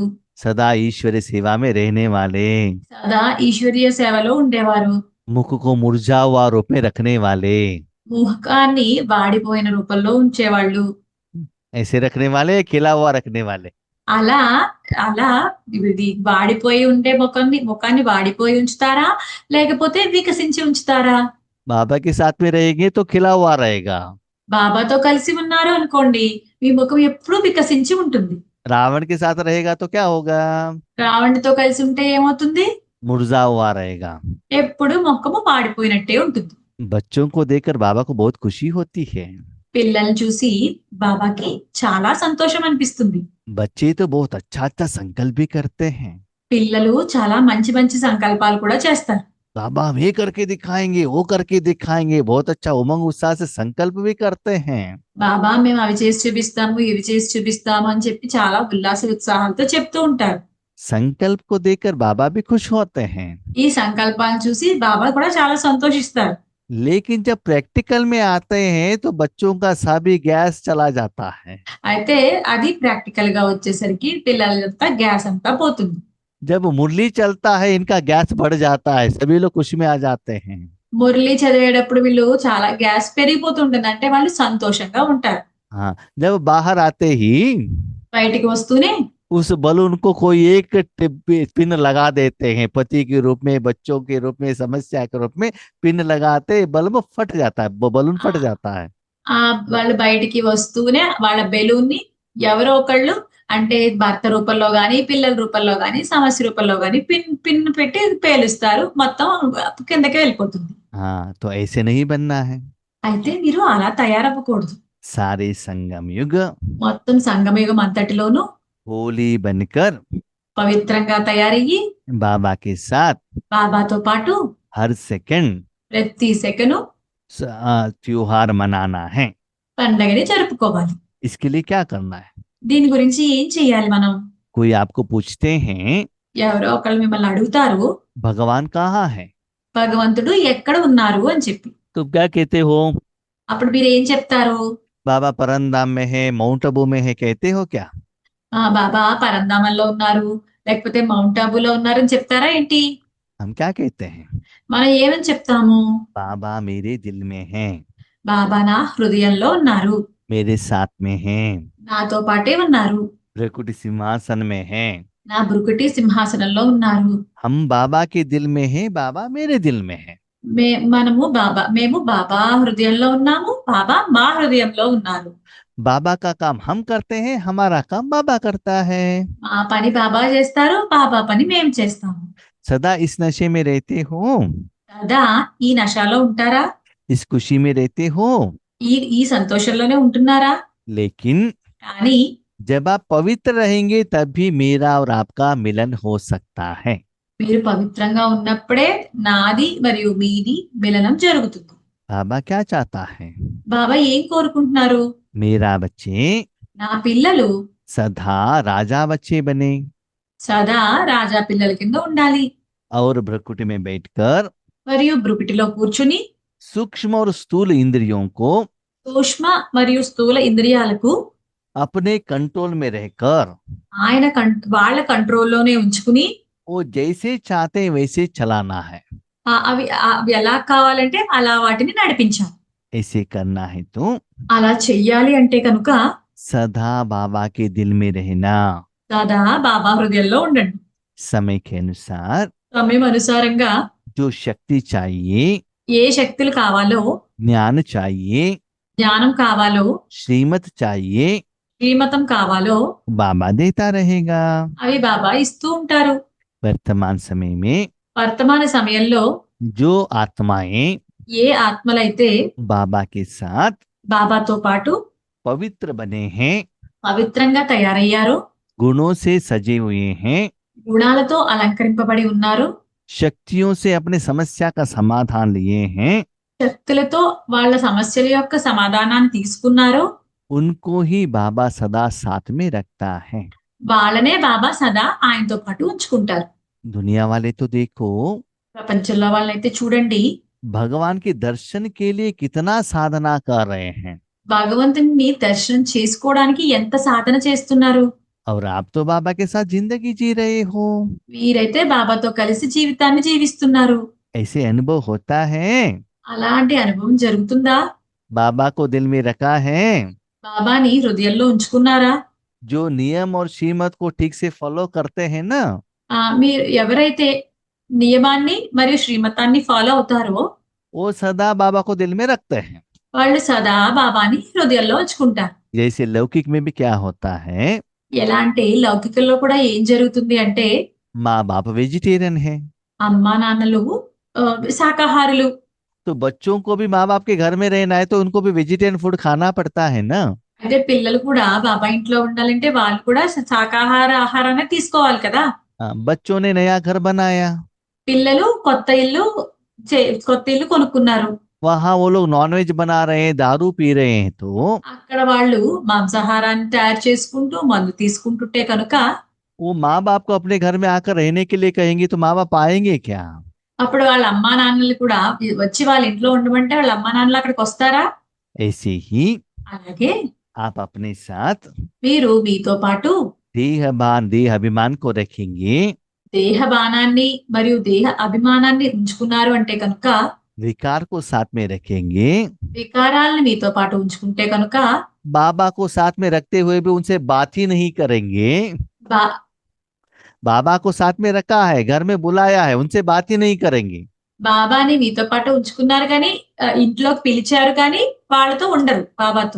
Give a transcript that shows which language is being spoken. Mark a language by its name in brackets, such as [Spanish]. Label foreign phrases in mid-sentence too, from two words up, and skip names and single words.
[Hindi] सदा ईश्वरी सेवा में रहने वाले, [Telugu] సదా ఈశ్వరీయ సేవలో ఉండేవారు. [Hindi] मुख को मुरझा हुआ रूप में रखने वाले, [Telugu] ముఖాన్ని వాడిపోయిన రూపంలో ఉంచేవాళ్ళు. [Hindi] ऐसे रखने वाले, खिला हुआ रखने वाले। [Telugu] అలా అలా ఇది వాడిపోయి ఉండే ముఖాన్ని వాడిపోయి ఉంచుతారా? లేకపోతే వికసించి ఉంచుతారా? [Hindi] बाबा के साथ में रहेंगे तो खिला हुआ रहेगा, [Telugu] బాబాతో కలిసి ఉన్నారు అనుకోండి, మీ ముఖం ఎప్పుడూ వికసించి ఉంటుంది. [Hindi] रावण के साथ रहेगा तो क्या होगा? [Telugu] రావణుడితో కలిసి ఉంటే ఏమవుతుంది? [Hindi] मुरझा हुआ रहेगा। [Telugu] ఎప్పుడు ముఖము వాడిపోయినట్టే ఉంటుంది. [Hindi] बच्चों को देखकर बाबा को बहुत खुशी होती है। [Telugu] పిల్లల్ని చూసి బాబాకి చాలా సంతోషం అనిపిస్తుంది. [Hindi] बच्चे तो बहुत अच्छा अच्छा संकल्प भी करते हैं। [Telugu] పిల్లలు చాలా మంచి మంచి సంకల్పాలు కూడా చేస్తారు. [Hindi] बाबा हम ये करके दिखाएंगे, वो करके दिखाएंगे, बहुत अच्छा उमंग उत्साह से संकल्प भी करते हैं। [Telugu] బాబా మేము అవి చేసి చూపిస్తాము, ఇవి చేసి చూపిస్తాము అని చెప్పి చాలా ఉల్లాస ఉత్సాహాలతో చెప్తూ ఉంటారు. [Hindi] संकल्प को देखकर बाबा भी खुश होते हैं। [Telugu] ఈ సంకల్పాలను చూసి బాబా కూడా చాలా సంతోషిస్తారు. [Hindi] लेकिन जब प्रैक्टिकल में आते हैं तो बच्चों का सभी गैस चला जाता है। [Telugu] అయితే అది ప్రాక్టికల్ గా వచ్చేసరికి పిల్లలంతా గ్యాస్ అంతా పోతుంది. [Hindi] जब मुरली चलता है इनका गैस बढ़ जाता है, सभी लोग खुशी में आ जाते हैं। [Telugu] మురళి చదివేటప్పుడు వీళ్ళు చాలా గ్యాస్ పెరిగిపోతుంటుంది, అంటే వాళ్ళు సంతోషంగా ఉంటారు. [Hindi] हाँ, जब बाहर आते ही [Telugu] బయటికి వస్తూనే [Hindi] उस बलून को कोई एक पिन लगा देते हैं, पति के रूप में, बच्चों के रूप में, समस्या के रूप में पिन लगाते बल्ब फट जाता है, बलून फट जाता है। [Telugu] ఆ వాళ్ళు బయటికి వస్తూనే వాళ్ళ బెలూన్ ని ఎవరో ఒకళ్ళు, అంటే భర్త రూపంలో గాని, పిల్లల రూపంలో గాని, సమస్య రూపంలో గాని పిన్ పెట్టి పేలుస్తారు, మొత్తం కిందకి వెళ్ళిపోతుంది. [Hindi] हाँ, तो ऐसे नहीं बनना है। [Telugu] అయితే మీరు అలా తయారవ్వకూడదు. [Hindi] सारे संगम युग [Telugu] మొత్తం సంగమయుగం అంతటిలోనూ [Hindi] होली बनकर [Telugu] పవిత్రంగా తయారయ్యి [Hindi] बाबा के साथ [Telugu] బాబాతో పాటు [Hindi] हर सेकंड [Telugu] ప్రతి సెకను [Hindi] त्योहार मनाना है। [Telugu] పండగని జరుపుకోవాలి. [Hindi] इसके लिए क्या करना है? [Telugu] దీని గురించి ఏం చేయాలి మనం? [Hindi] कोई आपको पूछते हैं [Telugu] ఎవరో ఒకళ్ళు మిమ్మల్ని అడుగుతారు, [Hindi] भगवान कहाँ है, [Telugu] భగవంతుడు ఎక్కడ ఉన్నారు అని చెప్పి. [Hindi] तो क्या कहते हो? [Telugu] అప్పుడు మీరు ఏం చెప్తారు? [Hindi] बाबा परमधाम में है, माउंट आबू में है, कहते हो क्या? [Telugu] బాబా పరంధామంలో ఉన్నారు, లేకపోతే మౌంట్ ఆబూలో ఉన్నారు అని చెప్తారా ఏంటి? [Hindi] हम क्या कहते हैं? [Telugu] మనం ఏమని చెప్తాము? [Hindi] बाबा मेरे दिल में है, [Telugu] బాబా నా హృదయంలో ఉన్నారు, [Hindi] मेरे साथ में है, [Telugu] నాతో పాటే ఉన్నారు, [Hindi] भ्रकुटी सिंहासन में है। [Telugu] నా భృకుటి సింహాసనంలో ఉన్నారు. [Hindi] हम बाबा के दिल में है, बाबा मेरे दिल में है। [Telugu] మేము బాబా హృదయంలో ఉన్నాము, బాబా మా హృదయంలో ఉన్నారు. [Hindi] बाबा का काम हम करते हैं, हमारा काम बाबा करता है। [Telugu] మా పని బాబా చేస్తారు, బాబా పని మేము చేస్తాము. [Hindi] सदा इस नशे में रहते हो, [Telugu] సదా ఈ నశాలో ఉంటారా? [Hindi] इस खुशी में रहते हो, [Telugu] ఈ సంతోషంలోనే ఉంటున్నారా? [Hindi] लेकिन [Telugu] కానీ [Hindi] जब आप पवित्र रहेंगे तभी मेरा और आपका मिलन हो सकता है। [Telugu] మీరు పవిత్రంగా ఉన్నప్పుడే నాది మరియు మీది మిలనం జరుగుతుంది. [Hindi] बाबा क्या चाहता है? [Telugu] బాబా ఏం కోరుకుంటున్నారు? [Hindi] मेरा बच्चे [Telugu] నా పిల్లలు [Hindi] सदा राजा बच्चे बने [Telugu] సదా రాజా పిల్లల కింద ఉండాలి. [Hindi] और भ्रकुटी में बैठकर [Telugu] మరియు బ్రుకుటిలో కూర్చుని [Hindi] सूक्ष्म और स्थूल इंद्रियों को [Telugu] సూక్ష్మ మరియు స్థూల ఇంద్రియాలకు [Hindi] अपने कंट्रोल में रहकर [Telugu] ఆయన వాళ్ళ కంట్రోల్లోనే ఉంచుకుని [Hindi] वो जैसे चाहते हैं वैसे चलाना है। [Telugu] అవి ఎలా కావాలంటే అలా వాటిని నడిపించాలి. [Hindi] ऐसे करना है तो [Telugu] అలా చెయ్యాలి అంటే కనుక [Hindi] सदा बाबा के दिल में रहना, [Telugu] సదా బాబా హృదయంలో ఉండండి. [Hindi] समय के अनुसार [Telugu] సమయం అనుసారంగా [Hindi] जो शक्ति चाहिए, [Telugu] ఏ శక్తులు కావాలో, [Hindi] ज्ञान चाहिए, [Telugu] జ్ఞానం కావాలో, [Hindi] श्रीमत चाहिए, [Telugu] శ్రీమతం కావాలో [Hindi] बाबा देता रहेगा। [Telugu] అవి బాబా ఇస్తూ ఉంటారు. [Hindi] वर्तमान समय में [Telugu] వర్తమాన సమయంలో [Hindi] जो आत्माएं [Telugu] ఏ ఆత్మలైతే [Hindi] बाबा के साथ [Telugu] బాబాతో పాటు [Hindi] पवित्र बने हैं, [Telugu] పవిత్రంగా తయారయ్యారో, [Hindi] गुणों से सजे हुए हैं, [Telugu] గుణాలతో అలంకరింపబడి ఉన్నారు, [Hindi] शक्तियों से अपने समस्या का समाधान लिए हैं, [Telugu] శక్తులతో వాళ్ళ సమస్యల యొక్క సమాధానాన్ని తీసుకున్నారో, [Hindi] उनको ही बाबा सदा साथ में रखता है। [Telugu] వాళ్ళనే బాబా సదా ఆయనతో పాటు ఉంచుకుంటారు. [Hindi] दुनिया वाले तो देखो [Telugu] ప్రపంచంలో వాళ్ళైతే చూడండి, [Hindi] भगवान के दर्शन के लिए कितना साधना कर रहे हैं, [Telugu] భగవంతుని దర్శనం చేసుకోవడానికి ఎంత సాధన చేస్తున్నారు. [Hindi] और आप तो बाबा के साथ जिंदगी जी रहे हो। [Telugu] వీరైతే బాబాతో కలిసి జీవితాన్ని జీవిస్తున్నారు. [Hindi] ऐसे अनुभव होता है, [Telugu] అలాంటి అనుభవం జరుగుతుందా? [Hindi] बाबा को दिल में रखा है, [Telugu] బాబాని హృదయంలో ఉంచుకున్నారా? [Hindi] जो नियम और श्रीमत को ठीक से फॉलो करते हैं ना, [Telugu] మీరు ఎవరైతే నియమాన్ని మరియు శ్రీమతాన్ని ఫాలో అవుతారో [Hindi] वो सदा बाबा को दिल में रखते हैं। [Telugu] వాళ్ళు సదా బాబాని హృదయంలో ఉంచుకుంటారు. [Hindi] जैसे लौकिक में भी क्या होता है, [Telugu] ఎలా అంటే లౌకికంలో కూడా ఏం జరుగుతుంది అంటే, [Hindi] माँ बाप वेजिटेरियन है, [Telugu] అమ్మా నాన్నలు శాకాహారులు. [Hindi] तो बच्चों को भी माँ बाप के घर में रहना है, तो उनको भी [English] vegetarian food [Hindi] खाना पड़ता है ना। [Telugu] అయితే పిల్లలు కూడా బాబా ఇంట్లో ఉండాలంటే వాళ్ళు కూడా శాకాహార ఆహారాన్ని తీసుకోవాలి కదా. [Hindi] बच्चों ने नया घर बनाया, [Telugu] పిల్లలు కొత్త ఇల్లు కొనుక్కున్నారు. [Hindi] वहां वो लोग नॉनवेज बना रहे हैं, दारू पी रहे हैं, तो [Telugu] అక్కడ వాళ్ళు మాంసాహారాన్ని తయారు చేసుకుంటూ మందు తీసుకుంటుంటే కనుక [Hindi] वो माँ बाप को अपने घर में आकर रहने के लिए कहेंगे, तो माँ बाप आएंगे क्या? [Telugu] అప్పుడు వాళ్ళ అమ్మా నాన్నలు కూడా వచ్చి వాళ్ళ ఇంట్లో ఉండమంటే వాళ్ళ అమ్మా నాన్నలు అక్కడికి వస్తారా? [Hindi] ऐसे ही [Telugu] అలాగే [Hindi] आप अपने साथ [Telugu] మీరు మీతో పాటు [Hindi] देह अभिमान को रखेंगे, [Telugu] దేహ బాణాన్ని మరియు దేహ అభిమానాన్ని ఉంచుకున్నారు అంటే కనుక, [Hindi] विकार को साथ में रखेंगे, [Telugu] వికారాలను మీతో పాటు ఉంచుకుంటే కనుక [Hindi] बाबा को साथ में रखते हुए भी उनसे बात ही नहीं करेंगे। [Telugu] బా- [Hindi] बाबा को साथ में रखा है, घर में बुलाया है, उनसे बात ही नहीं करेंगे। [Telugu] బాబాని మీతో పాటు ఉంచుకున్నారు కానీ ఇంట్లోకి పిలిచారు కానీ వాళ్ళతో ఉండరు, బాబాతో